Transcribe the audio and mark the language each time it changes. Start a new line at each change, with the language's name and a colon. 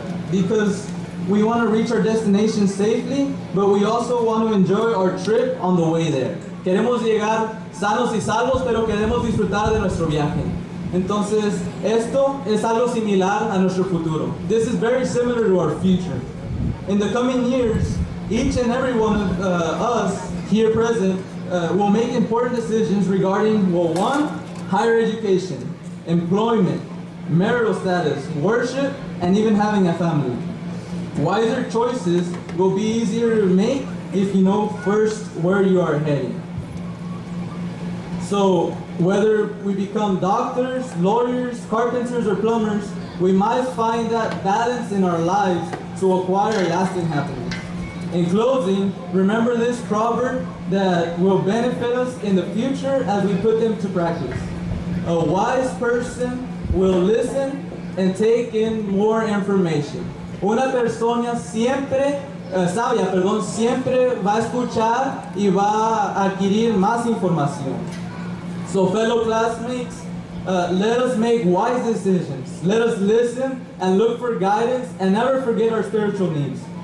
English: Because we want to reach our destination safely, but we also want to enjoy our trip on the way there.
Spanish: Queremos llegar sanos y salvos, pero queremos disfrutar de nuestro viaje. Entonces, esto es algo similar a nuestro futuro.
English: This is very similar to our future. In the coming years, each and every one of us here present will make important decisions regarding, well, one, higher education, employment, marital status, worship, and even having a family. Wiser choices will be easier to make if you know first where you are heading. So, whether we become doctors, lawyers, carpenters, or plumbers, we must find that balance in our lives to acquire lasting happiness. In closing, remember this proverb that will benefit us in the future as we put them to practice. A wise person will listen and take in more information.
Spanish: Una persona sabia, siempre va a escuchar y va a adquirir más información.
English: So fellow classmates, let us make wise decisions. Let us listen and look for guidance and never forget our spiritual needs.